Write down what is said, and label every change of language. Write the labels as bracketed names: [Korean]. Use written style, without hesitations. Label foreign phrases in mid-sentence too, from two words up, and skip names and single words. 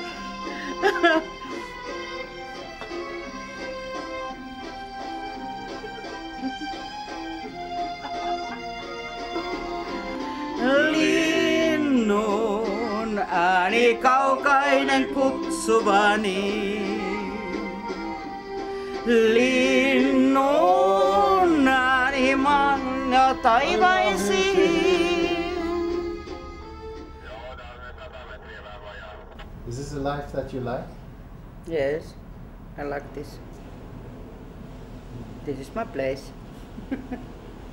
[Finnish] Linnun ääni kaukainen kutsuvani. Linnun ääni maan ja taivaisiin. [English] Is this a life that you like? Yes, I like this. This is my place.